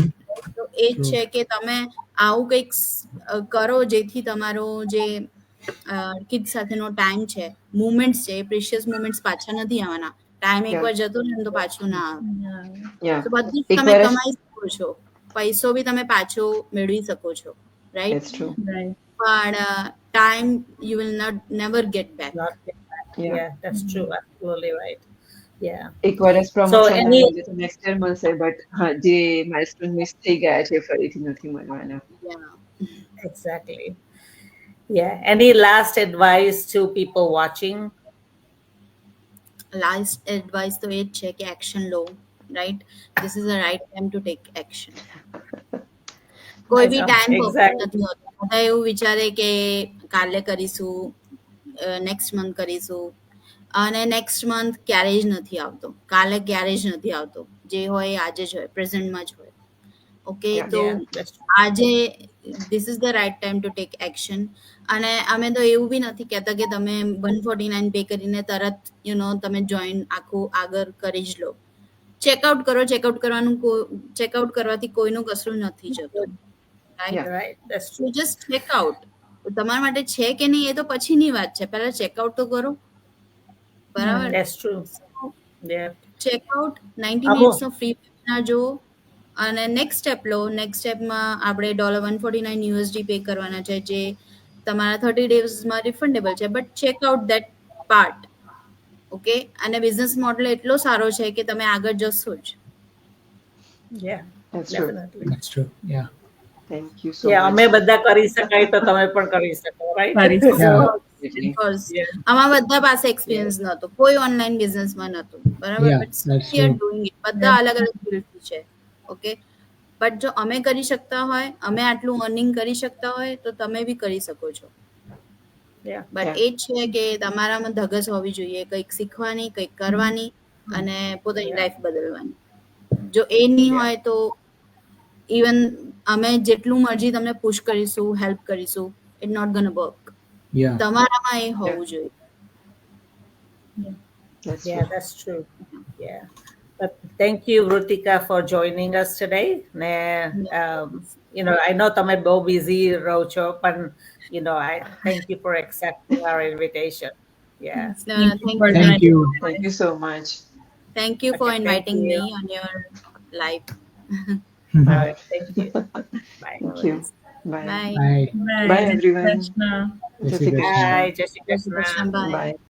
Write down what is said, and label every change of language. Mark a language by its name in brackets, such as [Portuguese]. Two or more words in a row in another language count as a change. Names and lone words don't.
[Gujarati] તો એ જ છે કે તમે આવું કંઈક કરો જેથી તમારો જે કિડ સાથેનો ટાઈમ છે મુમેન્ટ્સ છે એ પ્રિશિયસ મુમેન્ટ્સ પાછા નથી આવવાના ટાઈમ એકવાર જતો રહે ને તો પાછું ના આવે [English] Yeah. [Gujarati] તો બધું જ એક તમે વર્ષ- કમાઈ શકો છો પૈસો બી તમે પાછો મેળવી શકો છો રાઈટ [English] That's true. Right. પણ time you will never get back Not get back. Yeah. Yeah, that's true. Absolutely right. Yeah. [Gujarati] એક વર્ષ [English] So [Gujarati] પ્રમોશન [English] any [Gujarati] તો [English] next year [Gujarati] મળશે બટ હા જે માઇલસ્ટોન મિસ થઈ ગયા છે ફરીથી નથી મળવાના. [English] exactly. Yeah. Any last advice to people watching? last advice [Gujarati] તો એ જ છે કે એક્શન લો [English] right this is a right time to take action [Gujarati] કોઈ બી ટાઈમ [English] Exactly. [Gujarati] નથી હોતો બધા એવું વિચારે કે કાલે કરીશું [English] next month [Gujarati] કરીશું અને [English] next month [Gujarati] ક્યારેય જ નથી આવતો કાલે ક્યારેય જ નથી આવતો જે હોય એ આજે જ હોય પ્રેઝન્ટમાં જ હોય ઓકે [English] Yeah. [Gujarati] તો [English] Yeah, that's true. [Gujarati] આજે [English] this is the right time to take action [Gujarati] અને અમે તો એવું બી નથી કહેતા કે તમે 149 પે કરીને તરત તમે જોઈન આખું આગળ કરી જ લો ચેકઆઉટ કરો ચેકઆઉટ કરવાથી કોઈનું કશું નથી જતું રાઈટ [English] Yeah. Right. That's So true. just check out. [Gujarati] તમારા માટે છે કે નહીં એ તો પછીની વાત છે પહેલા ચેકઆઉટ તો કરો બરાબર [English] That's true. Yeah. [Gujarati] ચેકઆઉટ 90 આવો. મિનિટ્સનો [English] free webinar [Gujarati] જુઓ અને [English] next step [Gujarati] લો નેક્સ્ટ સ્ટેપમાં આપણે $149 પે કરવાના છે જે તમારા 30 ડેઝમાં રિફંડેબલ છે [English] but checkout that part okay [Gujarati] અને [English] business model [Gujarati] એટલો સારો છે કે તમે આગળ જશો જ [English] Yeah. That's true. Definitely. That's true. Yeah. Thank you so Yeah, much. [Gujarati] અમે બધા કરી શકાય તો તમે પણ કરી શકો, right? કરી શકો. [English] Yeah. Definitely. Because Yeah. [Gujarati] આમાં બધા પાસે એક્સપિરિયન્સ નહોતો, કોઈ ઓનલાઈન બિઝનેસમાં નહોતું, બરાબર? [English] Yeah, બટ that's we are true. doing it, [Gujarati] બધા અલગ અલગ ફિલ્ડથી છે. [English] okay, but [Gujarati] જો અમે કરી શકતા હોય, અમે આટલું અર્નિંગ કરી શકતા હોય, તો તમે બી કરી શકો છો. [English] Yeah. [Gujarati] બટ એ જ છે કે તમારામાં ધગસ હોવી જોઈએ, કંઈક શીખવાની, કંઈક કરવાની અને પોતાની [English] Yeah. [Gujarati] લાઈફ બદલવાની. જો એ નહીં [English] Yeah. [Gujarati] હોય તો ઇવન અમે જેટલું મરજી તમને પુશ કરીશું, હેલ્પ કરીશું, [English] it not gonna work. Yeah. [Gujarati] તમારામાં એ હોવું જોઈએ. [English] That's Yeah, true. that's true. Yeah. But thank you, Rutika, for joining us today. I know [Gujarati] તમે બહુ [English] busy [Gujarati] રહો છો, પણ [English] I thank you for accepting our invitation. Yeah. Thank Thank you. Thank you so much. Thank you for Okay, thank inviting you. me on your live. All right. Thank you. Bye. Thank you. Bye. Bye. Bye. Bye, everyone. Krishna. [Gujarati] જય શ્રી કૃષ્ણ. [English] Bye. [Gujarati] જય શ્રી જય શ્રી Krishna. Krishna. [English] Bye. Bye.